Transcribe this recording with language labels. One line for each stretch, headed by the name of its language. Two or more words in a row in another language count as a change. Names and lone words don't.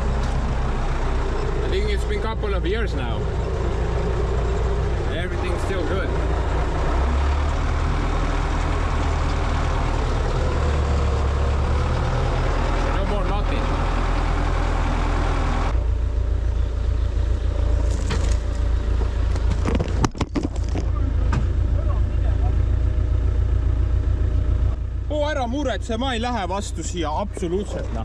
English: I think it's been a couple of years now. Everything's still good. No more nothing.
Estonian: Ära muretse, ma ei lähe vastu siia absoluutselt, noh.